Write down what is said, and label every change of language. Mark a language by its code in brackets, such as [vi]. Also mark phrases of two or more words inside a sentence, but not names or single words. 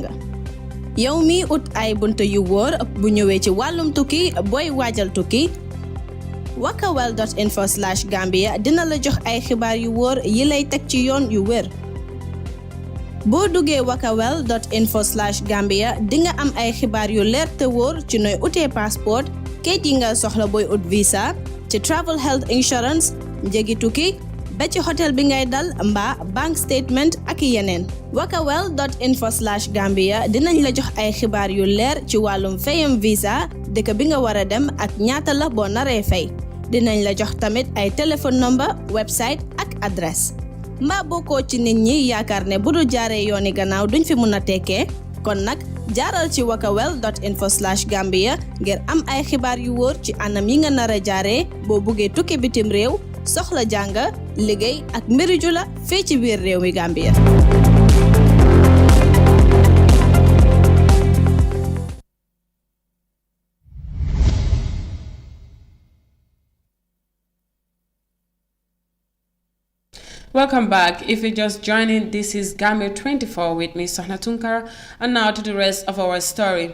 [wo] yow mi ut ay bunte yu wóor bu ñëwee ci wàllum tukki booy waajal tukki wakawel.info/Gambia dina la jox ay xibaar yu wóor yi lay teg ci yoon yu wér. boo duggee wakawel.info/Gambia dinga am ay xibaar yu leer te wóor ci nooy utee passeport, kayit yi nga soxla booy ut visa, ci [en] travel health insurance, [wo] njëgi tukki, ba ci hotel bi ngay dal mbaa [en] bank statement [wo] ak yeneen. wakawel.info/Gambia dinañ la jox ay xibaar yu leer ci wàllum fayam visa, dëkk bi nga war a dem ak ñaata la boo naree fay. dinañ la jox tamit ay téléphone number, website ak adresse. mbaa bokkoo ci nit ñi yaakaar ne bu du jaaree yooni gannaaw duñ fi mun a tekkee kon nag jaaral ci wakawel.info/Gambia ngir am ay xibaar yu wóor ci anam yi nga nar a jaaree boo buggee tukki bitim réew, soxla jàng, liggéey ak mbiru jula fii ci biir réew mi Gambia. [en] Welcome back. If you're just joining, this is Gambia-24 with me, Sohna Tunkara, and now to the rest of our story.